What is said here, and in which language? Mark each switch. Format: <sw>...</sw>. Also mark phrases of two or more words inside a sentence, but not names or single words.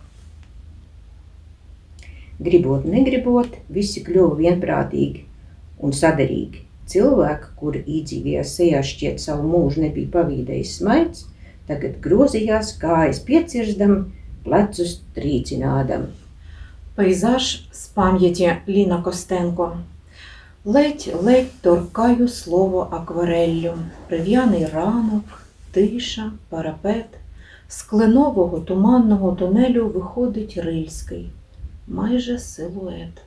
<lv>Gribot, negribot, visi kļuva vienprātīgi un saderīgi. Cilvēki, kuri īdzīgajās sejās šķiet savu mūžu nebija pavīdējis smaids, tagad grozījās kājas piecirsdami, plecus trīcinādami.</lv> <uk>Пейзаж з пам'яті Ліна Костенко. Ледь торкаю слово аквареллю, рев'яний ранок, тиша, парапет. З кленового туманного тунелю виходить Рильський, майже силует.</uk>